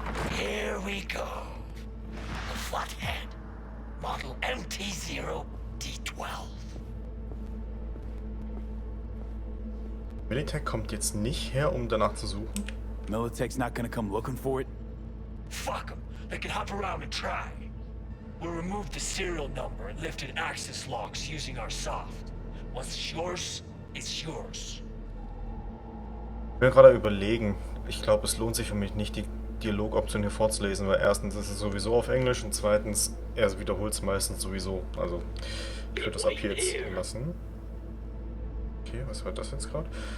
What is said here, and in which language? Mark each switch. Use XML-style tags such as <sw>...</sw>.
<en>Here we go. The Flathead. Model MT-0D12.</en> <de>Militech kommt jetzt nicht her, um danach zu suchen.</de> <en>Militech's not gonna come looking for it? Fuck them. They can hop around and try. We'll remove the serial number and lifted access logs using our soft. What's yours is yours.</en> <de>Ich bin gerade überlegen. Ich glaube, es lohnt sich für mich nicht, die Dialogoption hier vorzulesen, weil erstens ist es sowieso auf Englisch und zweitens, er wiederholt es meistens sowieso. Also, ich würde das ab hier jetzt lassen. Okay, was war das jetzt gerade?</de>